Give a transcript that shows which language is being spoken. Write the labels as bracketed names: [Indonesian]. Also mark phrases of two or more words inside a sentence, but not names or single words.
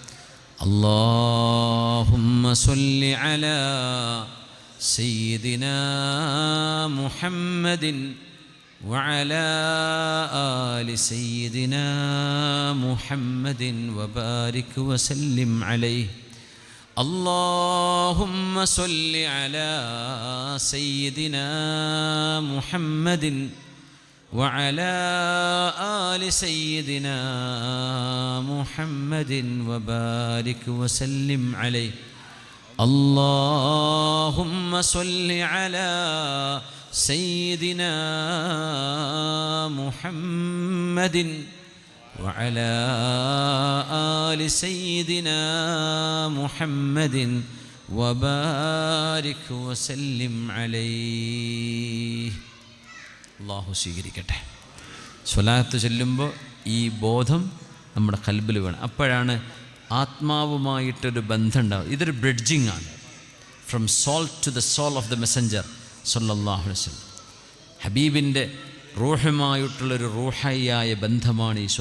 [Arabic] اللهم صل على سيدنا محمد وعلى آل سيدنا محمد وبارك وسلم عليه. اللهم صل على سيدنا محمد وعلى آل سيدنا محمد وبارك وسلم عليه. اللهم صل على سيدنا محمد وعلى آل سيدنا محمد وبارك وسلم عليه. [Malayalam] അള്ളാഹു സ്വീകരിക്കട്ടെ. സ്വലാത്ത് ചൊല്ലുമ്പോൾ ഈ ബോധം നമ്മുടെ ഖൽബിൽ വേണം. അപ്പോഴാണ് ആത്മാവുമായിട്ടൊരു ബന്ധം ഉണ്ടാവും. ഇതൊരു ബ്രിഡ്ജിങ് ആണ്. [English] from soul to the soul of the messenger [Arabic] صلى الله عليه وسلم. [Malayalam] ഹബീബിൻ്റെ റൂഹുമായിട്ടുള്ളൊരു റൂഹായ ബന്ധമാണ് ഈശോ.